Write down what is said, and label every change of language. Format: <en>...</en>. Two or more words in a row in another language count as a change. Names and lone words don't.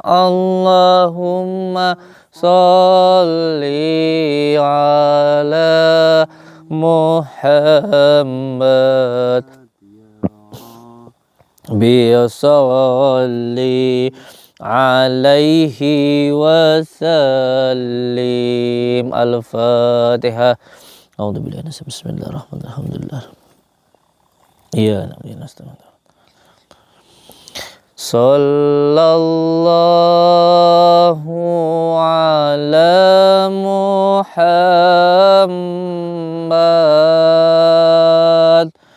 <ar>اللهم صل على محمد. بصلي عليه وسلم. Al-Fatihah. أعوذ بالله من الشيطان الرجيم. بسم الله الرحمن الرحيم. Alhamdulillah.</ar> <id>Iya, alhamdulillah.</id> <ar>صلى الله على محمد.</ar>